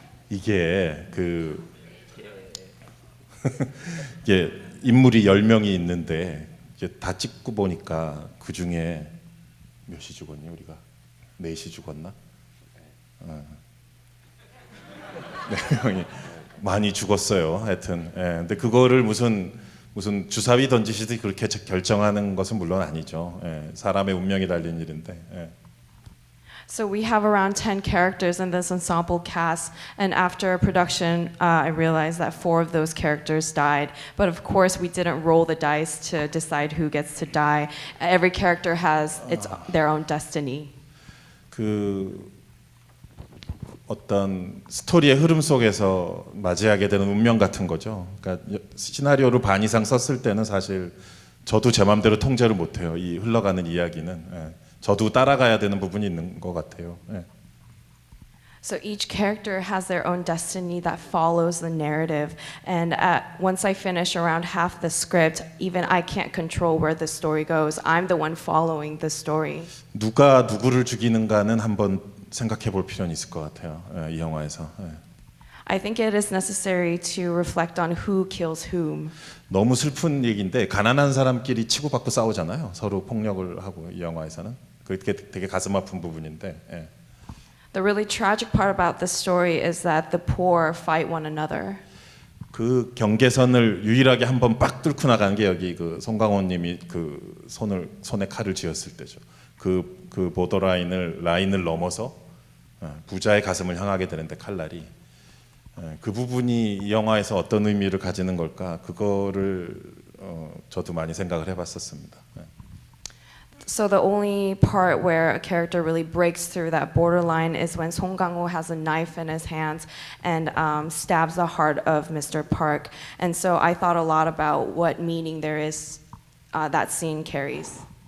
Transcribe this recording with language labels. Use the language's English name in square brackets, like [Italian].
[Korean] 이게 이게 인물이 10명이 있는데 이제 다 찍고 보니까 그 중에 몇이 죽었니 우리가? 4이 죽었나? 4명이 많이 죽었어요. 하여튼. 예. 근데 그거를 무슨 주사위 던지시듯이 그렇게 결정하는 것은 물론 아니죠. 예. 사람의 운명이 달린 일인데. 예. [English] So we have around 10 characters in this ensemble cast, and after production, I realized that 4 of those characters died. But of course, we didn't roll the dice to decide who gets to die. Every character has their own destiny. [Korean] 그 어떤 스토리의 흐름 속에서 맞이하게 되는 운명 같은 거죠. 그러니까 시나리오를 반 이상 썼을 때는 사실 저도 제 마음대로 통제를 못해요. 이 흘러가는 이야기는. 예. 저도 따라가야 되는 부분이 있는 것 같아요. 예. [English] So each character has their own destiny that follows the narrative. And once I finish around half the script, even I can't control where the story goes. I'm the one following the story. [Korean] 누가 누구를 죽이는가는 한번 생각해 볼 필요는 있을 것 같아요. 이 영화에서. 예. [English] I think it is necessary to reflect on who kills whom. [Korean] 너무 슬픈 얘기인데 가난한 사람끼리 치고받고 싸우잖아요. 서로 폭력을 하고 이 영화에서는. 그게 되게 가슴 아픈 부분인데. 예. [English] The really tragic part about this story is that the poor fight one another. [Korean] 그 경계선을 유일하게 한번 빡 뚫고 나간 게 여기 그 송강호님이 그 손에 칼을 쥐었을 때죠. 그 보더라인을 넘어서 부자의 가슴을 향하게 되는데 칼날이 그 부분이 이 영화에서 어떤 의미를 가지는 걸까? 그거를 저도 많이 생각을 해봤었습니다. [English] So the only part where a character really breaks through that borderline is when Song Kang-ho has a knife in his hands and stabs the heart of Mr. Park. And so I thought a lot about what meaning there is that scene carries.